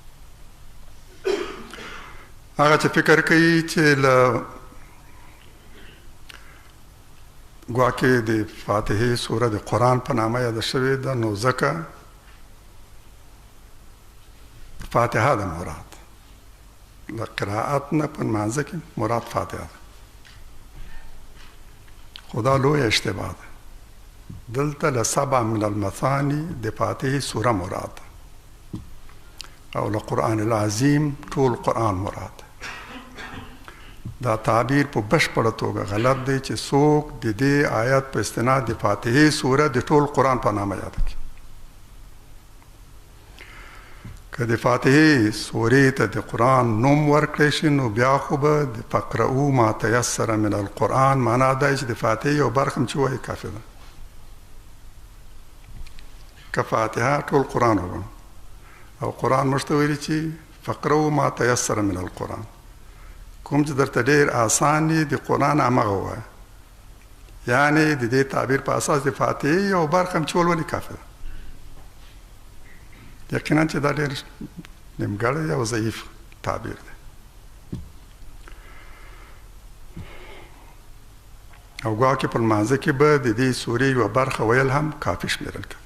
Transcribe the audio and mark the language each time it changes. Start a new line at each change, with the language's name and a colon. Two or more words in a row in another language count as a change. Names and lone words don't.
Pashto: هغه چې فکر کوي چې له ګواکې د فاتحې سوره د قرآن په نامه یاده شوې ده نو ځکه فاتحه ده مراد. له قرائت نه په لمانځه کې مراد فاتحه ده. خو دا لویه اشتباه ده. دلته له
Arabic: سبع من المثاني
Pashto: د فاتحې سوره مراد ده او له
Arabic: قرآن العظیم
Pashto: ټول قرآن مراد ده. دا تعبیر په بشپړه توګه غلط دی چې څوک د دې آیت په استناد د فاتحې سوره د ټول قرآن په نامه یاده کړي. که د فاتحې سورې ته د قرآن نوم ورکړی شي نو بیا خو به د
Arabic: فقرؤ ما تیسر من القرآن
Pashto: معنا دا چې د فاتحې یو برخه هم چې وایي کافي ده. که فاتحه ټول قرآن وګڼو او قرآن موږ ته ویلي چې
Arabic: فقرؤ ما تیسر من القرآن،
Pashto: کوم چې درته ډېر آسان دی د قرآن همغه ووایه. یعنې د دې تعبیر په اساس د فاتحې یو برخه هم چې ولولي کافي ده. یقینا چې دا ډېر نیمګړی او ضعیف تعبیر دی او ګواکې په لمانځه کې به د دې سورې یوه برخه ویل هم کافي شمېرل کېده.